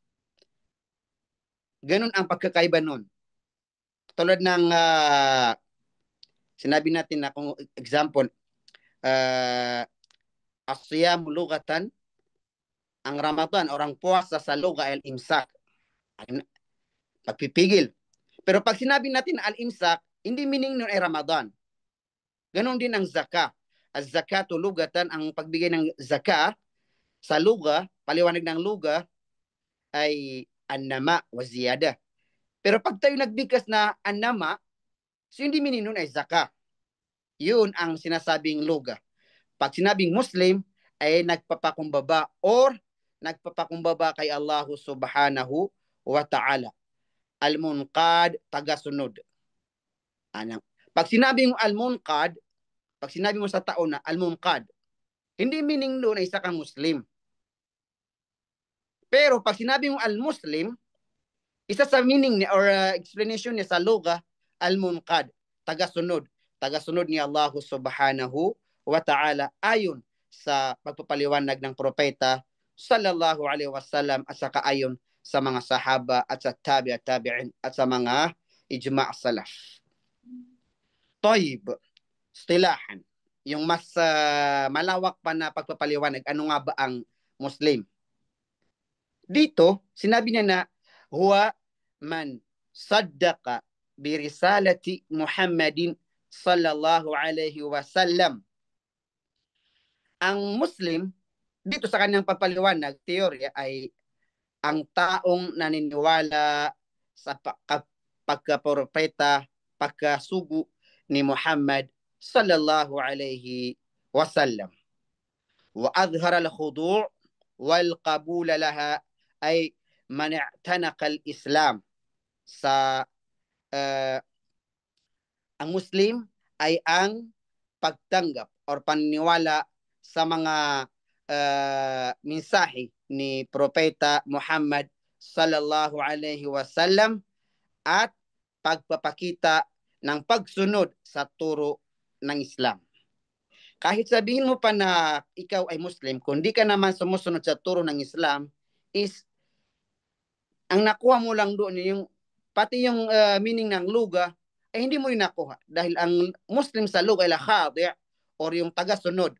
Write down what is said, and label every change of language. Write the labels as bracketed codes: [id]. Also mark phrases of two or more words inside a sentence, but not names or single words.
[tl] Ganun ang pagkakaiba nun. Tulad ng sinabi natin na kung example, [ar] الصيام لغة, [tl] ang Ramadan o ang puasa sa luga ay al-imsak, pagpipigil. Pero pag sinabi natin al-imsak, hindi meaning nun ay Ramadan. Ganon din ang zaka. [ar] الزكاة لغة, [tl] ang pagbigay ng zaka sa luga, paliwanag ng luga, ay [ar] النماء والزيادة. [tl] Pero pag tayo nagbigkas na annama, so hindi meaning nun ay zaka. Yun ang sinasabing luga. Pag sinabing Muslim, ay nagpapakumbaba or nagpapakumbaba kay Allah [ar] سبحانه وتعالى. [tl] Al-munqad, tagasunod. Pag sinabi mo al-munqad, pag sinabi mo sa tao na al-munqad, hindi meaning doon ay isa kang Muslim. Pero pag sinabi mo al-Muslim, isa sa meaning niya or explanation niya sa luga, al-munqad, tagasunod. Tagasunod ni Allah [ar] سبحانه وتعالى [tl] ayon sa pagpapaliwanag ng propeta [ar] صلى الله عليه وسلم [tl] at saka ayon sa mga sahaba at sa tabi'in at sa mga [ar] إجماع السلف. طيب، اصطلاحا, [tl] yung mas malawak pa na pagpapaliwanag, ano nga ba ang Muslim? Dito, sinabi niya na, [ar] هو من صدق برسالة محمد صلى الله عليه وسلم. [tl] Ang Muslim, dito sa kanyang pagpaliwanag, teorya ay ang taong naniniwala sa pagkapropeta, pagkasugo ni Muhammad [ar] صلى الله عليه وسلم. وأظهر الخضوع والقبول لها أي من اعتنق الإسلام. [tl] Sa ang Muslim ay ang pagtanggap or paniniwala sa mga mensahe ni Propeta Muhammad [ar] صلى الله عليه وسلم [tl] at pagpapakita ng pagsunod sa turo ng Islam. Kahit sabihin mo pa na ikaw ay Muslim, kung di ka naman sumusunod sa turo ng Islam, is ang nakuha mo lang doon yung pati yung meaning ng luga ay hindi mo rin nakuha dahil ang Muslim sa luga ay khadi' or yung taga-sunod.